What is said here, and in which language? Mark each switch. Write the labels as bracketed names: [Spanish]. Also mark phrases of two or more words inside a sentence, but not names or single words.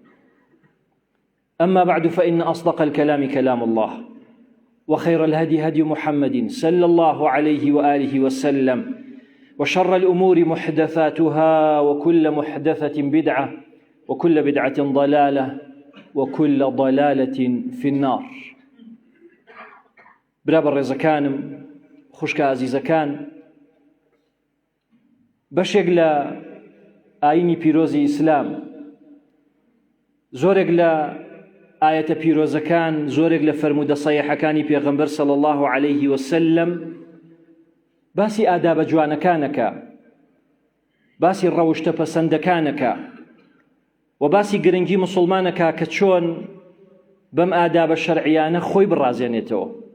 [Arabic] أما بعد فإن أصدق الكلام كلام الله وخير الهدي هدي محمد صلى الله عليه وآله وسلم وشر الأمور محدثاتها وكل محدثة بدعة وكل بدعة ضلالة وكل ضلالة في النار. [Central Kurdish] برابر رزكانم خوشکە ئازیزەکان، بەشێک لە ئاینی پیرۆزی ئیسلام، زۆرێک لە ئایەتە پیرۆزەکان، زۆرێک لە فەرمودە سەیحەکانی پێغەمبەر [Arabic] صلی الله عليه وسلم [Central Kurdish] باسی ئادابە جوانەکانەکە، باسی ڕەوشتە پەسەندەکانەکە و باسی گرنگی موسڵمانەکە کە چۆن بەم ئادابە شەرعیانە خۆی بڕازێنێتەوە.